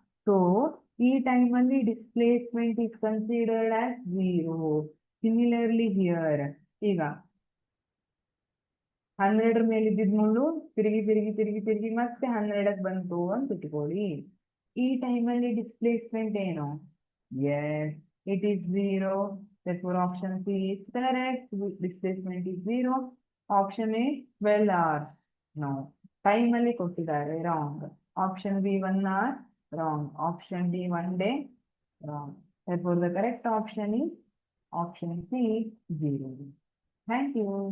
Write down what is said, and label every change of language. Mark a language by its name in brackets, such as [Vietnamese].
[English] So ಈ ಟೈಮಲ್ಲಿ displacement is considered as 0. [Kannada] Similarly here ಈಗ 12 ಮೇಲೆ ಇದ್ದಿದ್ ಮುಳ್ಳು ತಿರುಗಿ ತಿರುಗಿ ತಿರುಗಿ ತಿರುಗಿ ಮತ್ತೆ 12ಕ್ಕೆ ಬಂತು ಅಂತ ಇಟ್ಕೊಳ್ಳಿ. [English] ಈ ಟೈಮಲ್ಲಿ ಡಿಸ್ಪ್ಲೇಸ್ಮೆಂಟ್ ಏನು? Yes, it is 0. therefore option C is correct. Displacement is 0. Option A 12 hours. No, time [Kannada] ಅಲ್ಲಿ ಕೊಟ್ಟಿದ್ದಾರೆ [English] Wrong. Option B 1 hour wrong. Option D 1 day wrong. therefore the correct option is option C 0. Thank you.